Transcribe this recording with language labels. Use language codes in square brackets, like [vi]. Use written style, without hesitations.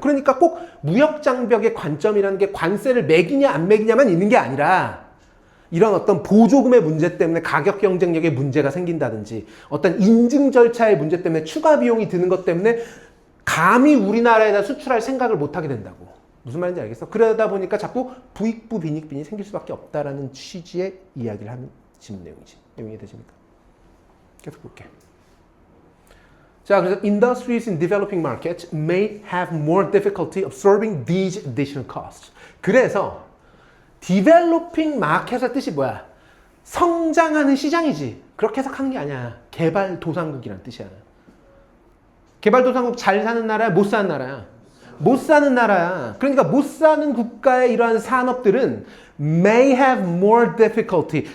[ko] 그러니까 꼭 무역 장벽의 관점이라는 게 관세를 매기냐 안 매기냐만 있는 게 아니라 이런 어떤 보조금의 문제 때문에 가격 경쟁력에 문제가 생긴다든지 어떤 인증 절차의 문제 때문에 추가 비용이 드는 것 때문에 감히 우리나라에다 수출할 생각을 못 하게 된다고. 무슨 말인지 알겠어? 그러다 보니까 자꾸 부익부 빈익빈이 생길 수밖에 없다라는 취지의 이야기를 하는 지문 내용이지. 내용이 되십니까? 계속 볼게. 자, 그래서 [en] industries in developing markets may have more difficulty absorbing these additional costs. [ko] 그래서 developing market의 뜻이 뭐야? 성장하는 시장이지. 그렇게 해석하는 게 아니야. 개발도상국이라는 뜻이야. 개발도상국 잘 사는 나라야? 못 사는 나라야? 못 사는 나라야. 그러니까 못 사는 국가의 이러한 산업들은 [en] may have more difficulty.